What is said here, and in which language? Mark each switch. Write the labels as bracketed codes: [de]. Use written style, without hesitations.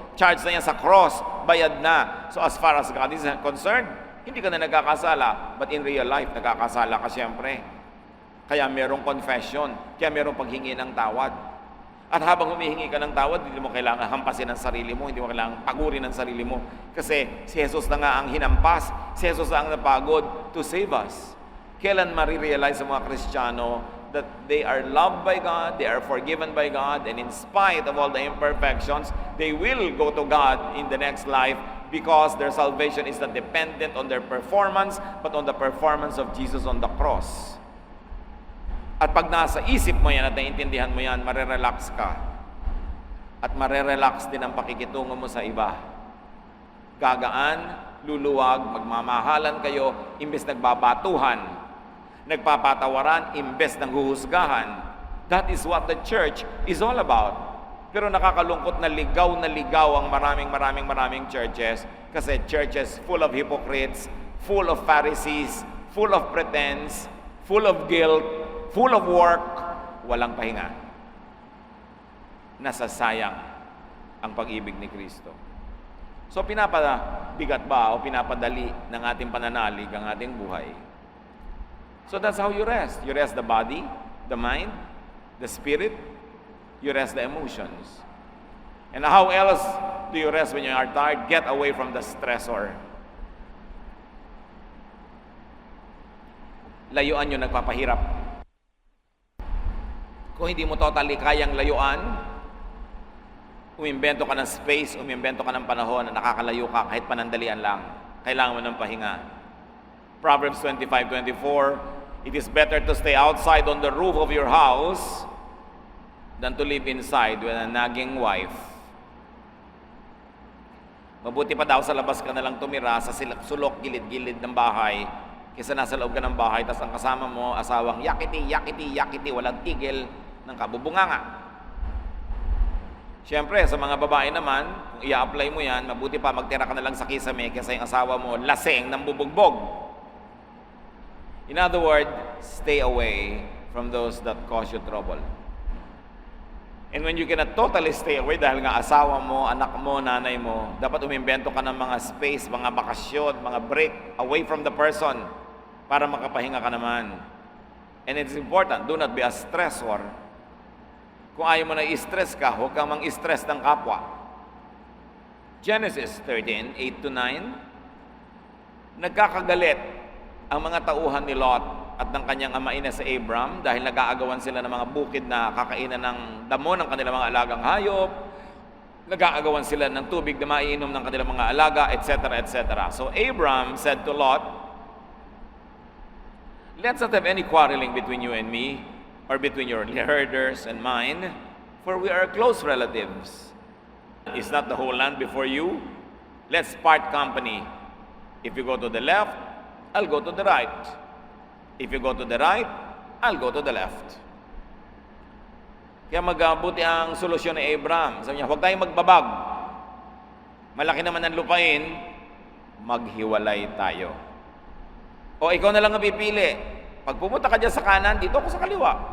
[tl] Charge na niya sa cross, bayad na. [en] So as far as God is concerned, [tl] hindi ka na nagkakasala, [en] but in real life, [tl] nagkakasala ka siyempre. Kaya merong confession, kaya merong paghingi ng tawad. At habang humihingi ka ng tawad, hindi mo kailangan hampasin ang sarili mo, hindi mo kailangan pagurin ang sarili mo. Kasi si Jesus na nga ang hinampas, si Jesus na ang napagod [en] to save us. [tl] Kailan marirealize sa mga Kristiyano [en] that they are loved by God, they are forgiven by God, and in spite of all the imperfections, they will go to God in the next life because their salvation is not dependent on their performance, but on the performance of Jesus on the cross. [tl] At pag nasa isip mo yan at naiintindihan mo yan, marerelax ka. At marerelax din ang pakikitungo mo sa iba. Gagaan, luluwag, magmamahalan kayo, imbes nagbabatuhan. Nagpapatawaran imbes ng huhusgahan. [en] That is what the church is all about. [tl] Pero nakakalungkot na ligaw ang maraming [en] churches kasi churches full of hypocrites, full of Pharisees, full of pretense, full of guilt, full of work, [tl] walang pahinga. Nasasayang ang pag-ibig ni Kristo. So pinapabigat ba o pinapadali ng ating pananalig ang ating buhay? [en] So that's how you rest. You rest the body, the mind, the spirit, you rest the emotions. And how else do you rest when you are tired? Get away from the stressor. [tl] Layuan yung nagpapahirap. Kung hindi mo totally kayang layuan, umimbento ka ng space, umimbento ka ng panahon na nakakalayo ka kahit panandalian lang. Kailangan mo ng pahinga. [en] Proverbs 25:24, it is better to stay outside on the roof of your house than to live inside with a nagging wife. [tl] Mabuti pa daw sa labas ka na lang tumira sa sulok, gilid-gilid ng bahay kaysa nasa loob ka ng bahay tas ang kasama mo, asawang yakiti, walang tigil ng kabubunganga. Siyempre, sa mga babae naman, kung i-apply mo yan, mabuti pa magtira ka na lang sa kisame kaysa yung asawa mo laseng ng bubugbog. [en] In other words, stay away from those that cause you trouble. And when you cannot totally stay away [tl] dahil nga asawa mo, anak mo, nanay mo, dapat umimbento ka ng mga space, mga bakasyon, mga [en] break away from the person [tl] para makapahinga ka naman. [en] And it's important, do not be a stressor. [tl] Kung ayaw mo na i-stress ka, huwag kang mang-stress ng kapwa. Genesis 13:8-9, nagkakagalit ang mga tauhan ni Lot at ng kanyang amain na si Abram dahil nag-aagawan sila ng mga bukid na kakainan ng damo ng kanilang mga alagang hayop, nag-aagawan sila ng tubig na maiinom ng kanilang mga alaga, etc., etc. [en] So Abram said to Lot, let's not have any quarreling between you and me, or between your herders and mine, for we are close relatives. Is not the whole land before you? Let's part company. If you go to the left, I'll go to the right. If you go to the right, I'll go to the left. [tl] Kaya magbuti ang solusyon ni Abraham. Sabi niya, huwag tayong magbabag. Malaki naman ang lupain, maghiwalay tayo. O ikaw na lang ang pipili. Pag pumunta ka dyan sa kanan, dito ako sa kaliwa.